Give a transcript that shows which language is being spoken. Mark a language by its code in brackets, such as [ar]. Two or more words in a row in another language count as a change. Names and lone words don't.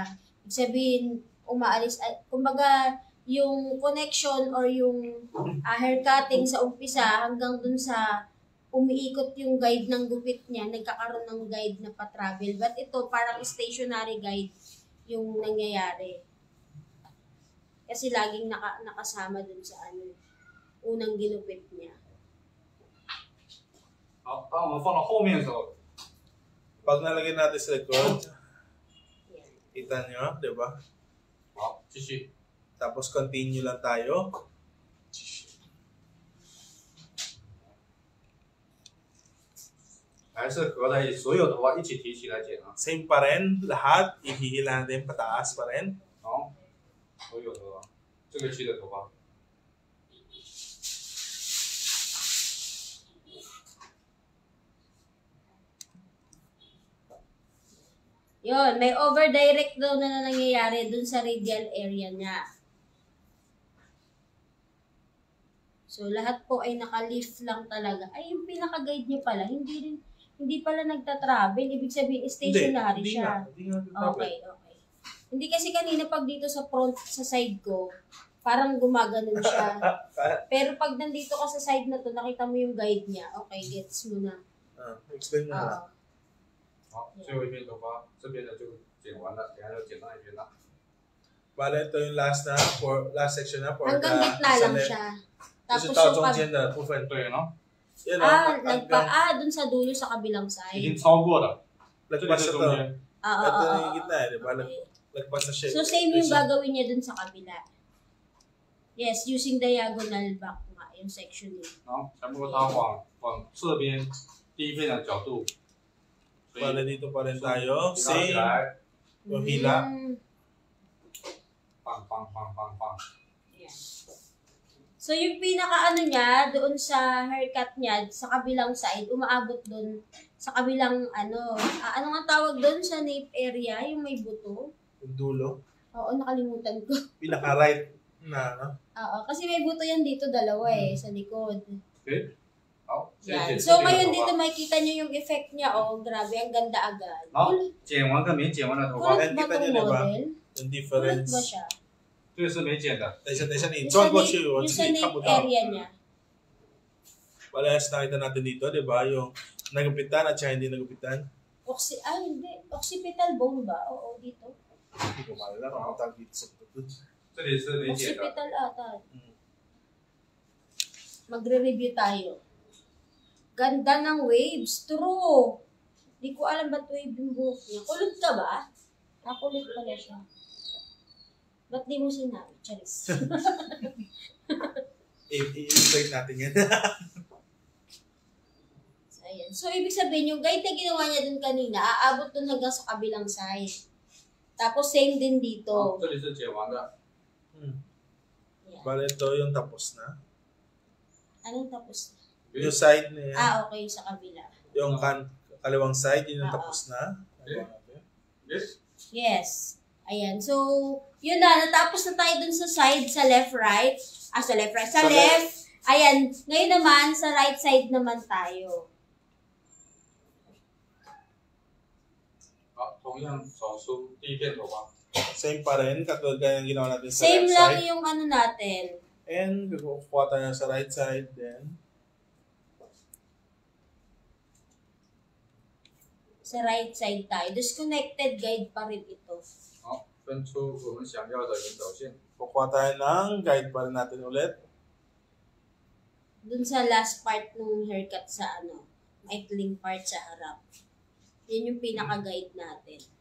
[tl] Ibig sabihin, umaalis, kumbaga, yung connection or yung haircutting sa umpisa hanggang dun sa umiikot yung guide ng gupit niya, nagkakaroon ng guide na pa-travel. But ito, parang [en] stationary guide [tl] yung nangyayari. Kasi laging nakasama dun sa unang ginupit niya. [zh] 好，当我们放到后面的时候， [tl] Pag nalagay natin sa likod, Yan. kita nyo, di ba? [zh] 好，继续。 [tl] Tapos continue lang tayo. [zh] 还是合在一起，所有头发一起提起来剪啊。 [tl] Same pa rin, lahat, ihihila natin pataas pa rin. [zh] 好，所有头发，这个区的头发。 [tl] Yun, may over-direct daw na nangyayari dun sa [en] radial area [tl] niya. So, lahat po ay naka-lift lang talaga. Ay, yung pinaka-guide niyo pala, hindi pala nagta-travel. Ibig sabihin, stationary Hindi siya. nga. Hindi nga. Okay. Hindi kasi kanina pag dito sa front, sa side ko, parang gumaganon siya. Pero pag nandito ka sa side na to, nakita mo yung guide niya. Okay, gets mo na. Explain mo na. Oo. [zh] 好，最后一片头发，这边的就剪完了，等下就剪那一边了。 [tl] Bale, ito yung [en] last section [tl] na for Hanggang the gitna lang sa left. siya. [zh] 就 [tl] Tapos [zh] 是到 [tl] yung [zh] 中 [tl] pag... [zh] 间的部分。对呢， [tl] Yan o. dun sa dulo sa kabilang [zh] 已 [tl] side. [zh] 经超过了，这里 [tl] Lagpas [zh] 是 [tl] na [zh] 中 [tl] to. [zh] 间。 [tl] Ito yung gitna eh, di ba? Okay. Lagpas na siya. So, same yung gagawin niya dun sa kabila. Yes, [en] using diagonal back [tl] nga, yung section niya. [zh] 然后全部它往这边第一片的角度，所以 [tl] Bale, dito pa rin tayo. [zh] 拉起 [tl] Same. [zh] 来， [tl] Yung hila. [zh] 放放放放放。 [tl] Yan. So, yung pinaka niya, doon sa haircut niya, sa kabilang side, umaabot doon sa kabilang ano nga tawag doon sa [en] nape area, [tl] yung may buto. Yung dulo. Oo, nakalimutan ko. Pinaka-right na, no? Oo, kasi may buto yan dito, dalawa sa likod. [zh] Okay，好，先 [tl] Yan. [zh] 剪 [tl] So, [zh] 这边 [tl] ngayon [zh] 的头 [tl] dito [zh] 发， [tl] makikita nyo yung effect niya. Oh, grabe, ang ganda agad. [zh] 好，剪完跟没剪完的头发， [tl] Kulit ba Kita itong nyo, diba? model? Yung Kulit difference. ba siya? [zh] 这个是没剪的， [tl] Isa ni. Yung sa John ko nape- siya yun. yung sa Sige, nape kamu daw. area niya. Parehas nakita natin dito, di ba? Yung nagupitan at saka hindi nagupitan. Hindi. Occipital bone ba? Oo, dito. Hindi ko malala kung ang tawag dito sa tutod. [zh] 这里是没剪的。 [tl] Occipital ata. Magre-review tayo. Ganda ng waves. True. Di ko alam ba't wave yung buhok niya. Kulot ka ba? Kulot pala siya. Ba't di mo sinabi? Charis. I-explain natin yan. So, ayan. So, ibig sabihin, yung guide na ginawa niya dun kanina, aabot dun hanggang sa kabilang side. Tapos, same din [zh] 好， [tl] dito. [zh] 这里是剪完的， [tl] Yan. Bale, ito yung tapos na. Anong tapos na? Yung side na yan. Okay, sa kabila. Yung kaliwang side, yun yung Oo. tapos na. yes， Yes. Ayan. So, yun na. Natapos na tayo dun sa side, sa [en] left, right. [tl] Sa [en] left, right. [tl] Sa Sa left. Ayan. Ngayon naman, sa [en] right side [tl] naman tayo. [zh] 好，同样找出第一片头发， [tl] Same pa rin, katulad kaya yung ginawa natin sa Same left lang side. yung ano natin. And kukuha tayo sa [en] right side then. [tl] Sa [en] right side [tl] tayo. [en] Disconnected guide [tl] pa rin ito. [zh] 好，分出我们想要的引导线。 [tl] Kukuha tayo ng guide pa rin natin ulit. Dun sa [en] last part [tl] ng haircut sa maikling part sa harap. Yan yung pinaka-guide natin.